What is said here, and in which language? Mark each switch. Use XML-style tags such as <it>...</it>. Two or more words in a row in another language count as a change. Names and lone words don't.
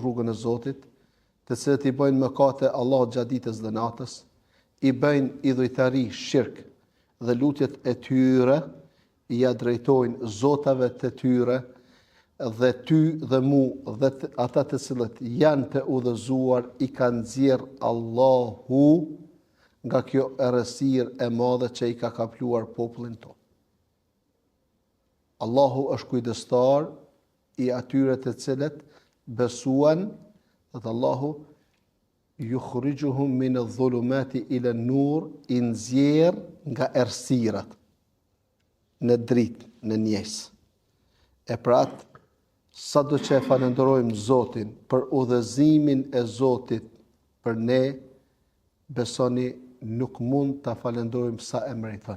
<sq>rrugën e Zotit, të cilët i bëjnë mëkate Allahut gjatë ditës dhe natës, i bëjnë idhujtari, shirk, dhe lutjet e tyre i ja drejtojnë zotave të tyre, dhe ty dhe mu dhe ata të cilët janë të udhëzuar i kanë nxjerr Allahu nga kjo errësirë e madhe që i ka kapluar popullin tonë. Allahu është kujdestar i atyre të cilët besuan, dhe Allahu</sq> <ar>يخرجهم من الظلمات إلى النور,</ar> <sq>i nxjerr nga errësirat në dritë, në njesë. E pra atë, sado që e falenderojmë Zotin për udhëzimin e Zotit për ne, besoni nuk mund ta falenderojmë sa e meriton.</sq>